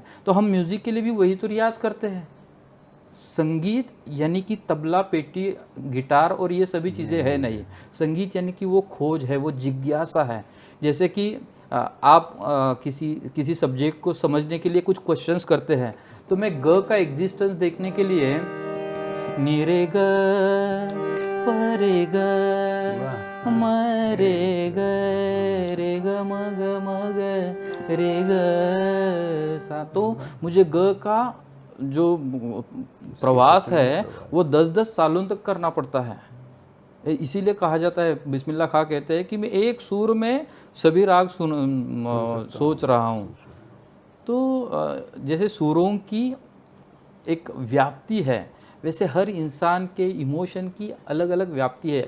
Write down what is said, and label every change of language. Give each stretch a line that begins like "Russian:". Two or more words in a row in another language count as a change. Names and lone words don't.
Hindi: तो हम म्यूज़िक के लिए भी वही तो रियाज करते हैं। संगीत यानी कि तबला, पेटी, गिटार और ये सभी चीज़ें है नहीं। संगीत यानी कि वो खोज है, वो जिज्ञासा है। जैसे कि आप किसी सब्जेक्ट को समझने के लिए कुछ क्वेश्चंस करते हैं, तो मैं ग का एग्जिस्टेंस देखने के लिए नीरे ग परे ग मरे ग रे ग मग मग रे ग सा, तो मुझे ग का जो प्रवास है वो 10-10 सालों तक करना पड़ता है। इसीलिए कहा जाता है, बिस्मिल्लाह खां कहते हैं कि मैं एक सुर में सभी राग सोच रहा हूँ। तो जैसे सुरों की एक व्याप्ति है, वैसे हर इंसान के इमोशन की अलग अलग व्याप्ति है।